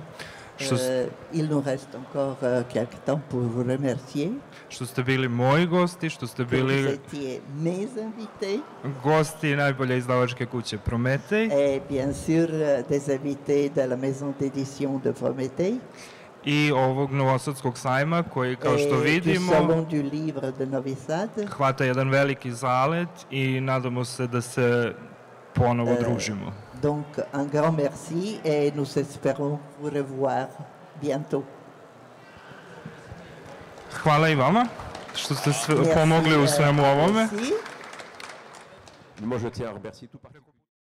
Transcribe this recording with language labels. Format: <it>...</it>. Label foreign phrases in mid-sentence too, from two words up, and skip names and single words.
<fr>Il nous reste encore quelque temps pour vous remercier.</fr> <sr>Što ste bili moji gosti, što ste</sr> <fr>Vous</fr> <sr>bili</sr> <fr>étiez mes invités</fr> <sr>gosti najbolje izdavačke kuće Prometej</sr> <fr>et bien sûr des invités de la maison d'édition de Prométhée</fr> <sr>i ovog novosadskog sajma koji, kao što</sr> <fr>et du</fr> <sr>vidimo,</sr> <fr>Salon du Livre de Novi Sad.</fr> <sr>hvata jedan veliki zalet i nadamo se da se ponovo družimo.</sr> <fr>Donc un grand merci et nous espérons vous revoir bientôt.</fr> <sr>Hvala i vama što ste pomogli u svemu ovome.</sr> <fr>Merci. Moi, je tiens à remercier tout particulièrement.</fr>